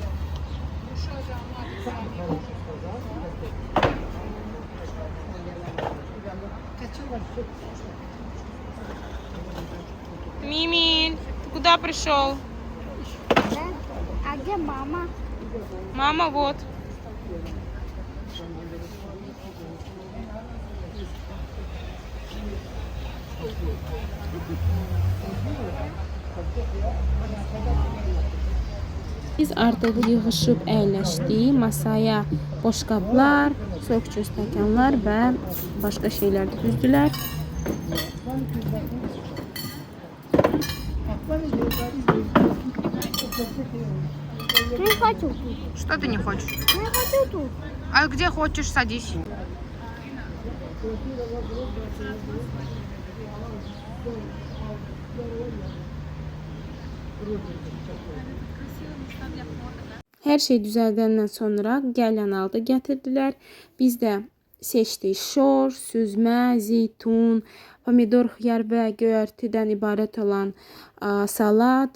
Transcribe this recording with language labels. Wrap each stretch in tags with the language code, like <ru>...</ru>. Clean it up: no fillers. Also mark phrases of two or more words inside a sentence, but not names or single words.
<ru>Мимиль, ты куда пришел? Да? А где мама? Мама вот.</ru> <az>Biz artıq yığışıb əyləşdik. Masaya boşqablar, sökçü stəkanlar və başqa şeylər də düzdülər.</az> <ru>Не хочу тут. Что ты не хочешь? Не хочу тут. А где хочешь, садись.</ru> <az>Hər şey düzəldəndən sonra gələn aldı gətirdilər. Biz də seçdik şor, süzmə, zeytun, pomidor, xiyar və göyərtidən ibarət olan salat.</az>